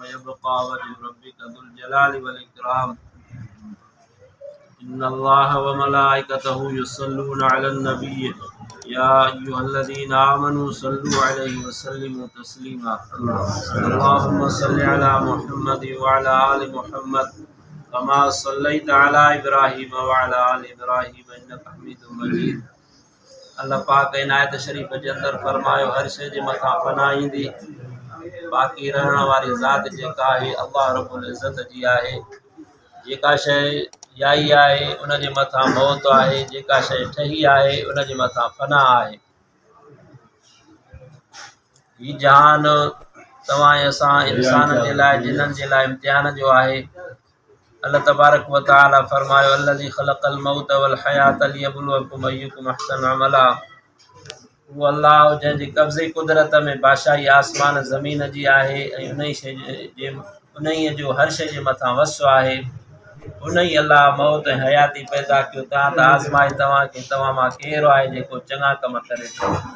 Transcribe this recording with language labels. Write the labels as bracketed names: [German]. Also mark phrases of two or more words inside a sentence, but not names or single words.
[Arabic] ويبقى وجه ربك ذو الجلال والإكرام إن الله وملائكته يصلون على النبي يا أيها الذين آمنوا صلوا عليه وسلموا تسليما اللهم صل على محمد وعلى آل محمد كما صليت على إبراهيم وعلى آل إبراهيم إنك حميد مجيد [Sindhi] अल्लाह पाक इनायत शरीफ जे अंदर फरमायो हर शइ जे मथां फना ईंदी बाक़ी रहण वारी ज़ात जेका आहे अल्लाह [Arabic] رب العزة [Sindhi] जी आहे जेका शइ याई आहे उन जे मथां मौत आहे जेका शइ ठही आहे उन जे मथां फना आहे ही जहान तव्हां असां इंसाननि जे लाइ जिन्हनि जे लाइ इम्तिहान जो आहे अल्लाह [Arabic] تبارك و [Sindhi] तआला फरमायो [Arabic] الذي خلق الموت والحياة ليبلوكم أيكم أحسن عملا [Sindhi] वो अल्लाह जंहिंजे कब्ज़े कुदरत में बादशाही आसमान ज़मीन जी आहे ऐं उन्हीअ जो हर शइ जे मथां वसु आहे उन्ही अल्लाह मौत ऐं हयाती पैदा कयो तव्हां त आज़माए तव्हांखे तव्हां मां केरु आहे जेको चङा कम करे थो